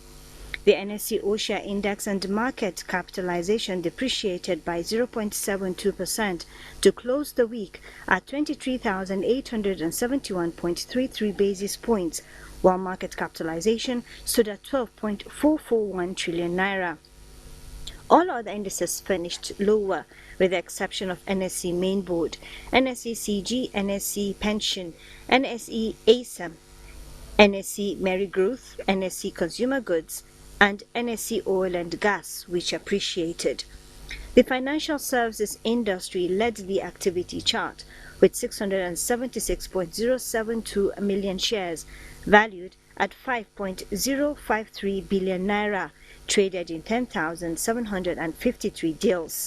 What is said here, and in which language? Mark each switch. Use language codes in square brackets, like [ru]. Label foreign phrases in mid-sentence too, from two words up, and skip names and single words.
[en] The NSE OSHA index and market capitalization depreciated by 0.72% to close the week at 23,871.33 basis points, while market capitalization stood at 12.441 trillion naira. All other indices finished lower, with the exception of NSE Mainboard, NSE CG, NSE Pension, NSE ASAM, NSE Merry Growth, NSE Consumer Goods, and NSE Oil and Gas, which appreciated. The financial services industry led the activity chart with 676.072 million shares, valued at 5.053 billion naira, traded in 10,753 deals.